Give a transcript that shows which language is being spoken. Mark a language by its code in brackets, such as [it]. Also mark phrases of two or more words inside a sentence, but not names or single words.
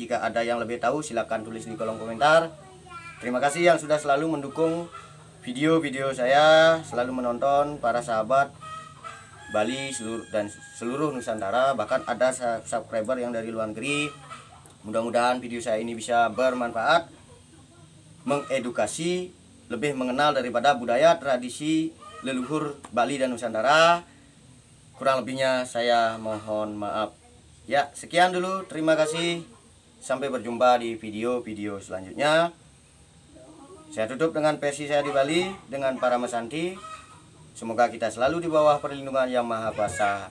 [id] Jika ada yang lebih tahu silakan tulis di kolom komentar. Terima kasih yang sudah selalu mendukung video-video saya, selalu menonton para sahabat Bali dan seluruh Nusantara, bahkan ada subscriber yang dari luar negeri. Mudah-mudahan video saya ini bisa bermanfaat, mengedukasi, lebih mengenal daripada budaya tradisi leluhur Bali dan Nusantara. Kurang lebihnya saya mohon maaf. Ya, sekian dulu. Terima kasih. Sampai berjumpa di video-video selanjutnya. Saya tutup dengan versi saya di Bali dengan para mesanti. Semoga kita selalu di bawah perlindungan Yang Maha Kuasa.